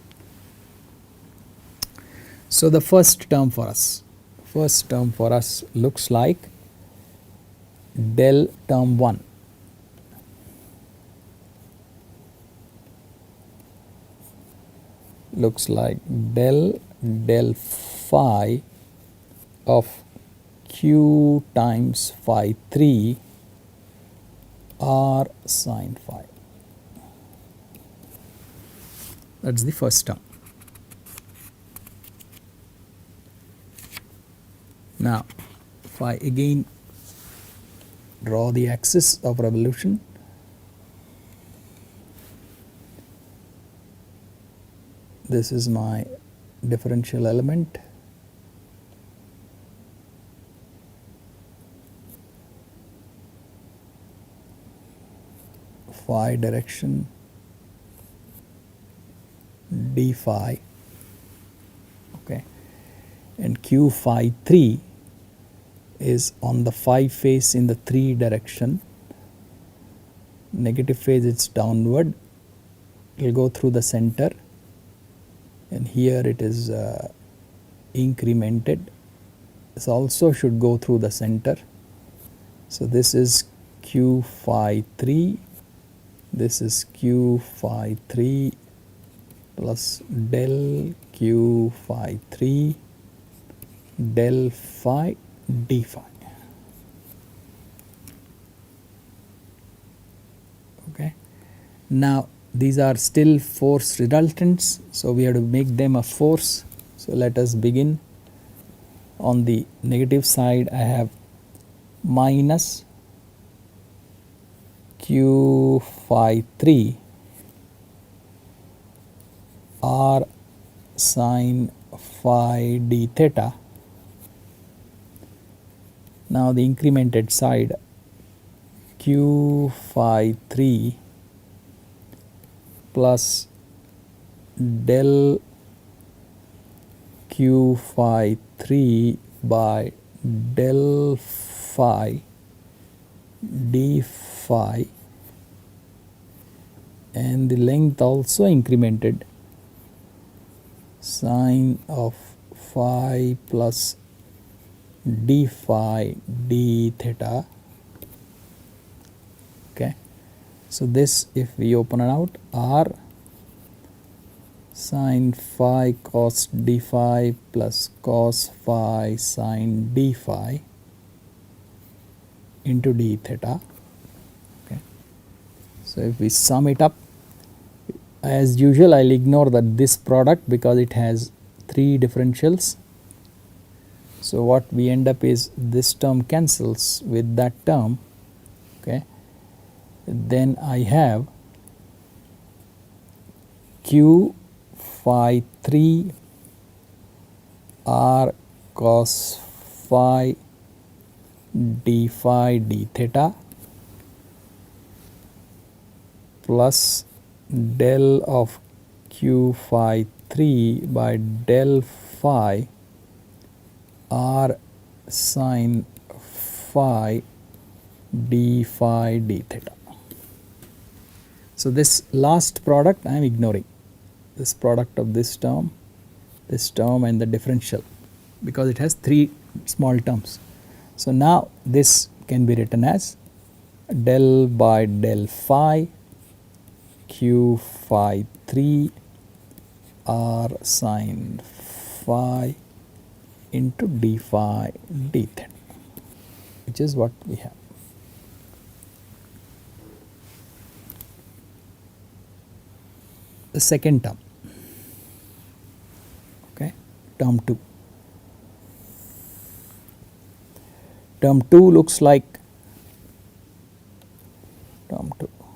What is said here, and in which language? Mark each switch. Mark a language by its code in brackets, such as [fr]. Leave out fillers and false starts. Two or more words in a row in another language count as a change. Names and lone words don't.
[en] So the first term for us looks like del term 1 looks like del phi of q times phi 3 r sin phi. That is the first term. Now, if I again draw the axis of revolution, this is my differential element. Phi direction d phi, okay, and q phi 3 is on the phi face in the 3 direction. Negative phase, it's downward, it will go through the center, and here it is incremented. This also should go through the center. So this is q phi 3, this is q phi 3 plus del q phi 3 del phi d phi. Okay. Now these are still force resultants, so we have to make them a force. So let us begin. On the negative side I have minus q phi 3 r sin phi d theta. Now the incremented side q phi 3 plus del q phi 3 by del phi d phi, and the length also incremented, sine of phi plus d phi d theta. Okay, So this, if we open it out, r sine phi cos d phi plus cos phi sine d phi into d theta. Okay. So if we sum it up, as usual I'll ignore this product because it has 3 differentials. So what we end up is this term cancels with that term. Okay. Then I have q phi 3 r cos phi d phi d theta plus del of q phi 3 by del phi r sine phi d phi d theta. So this last product I am ignoring, this product of this term and the differential, because it has 3 small terms. So now this can be written as del by del phi q phi 3 r sine phi into d phi d theta, which is what we have. The second term, okay, term 2. Term 2 looks like term 2.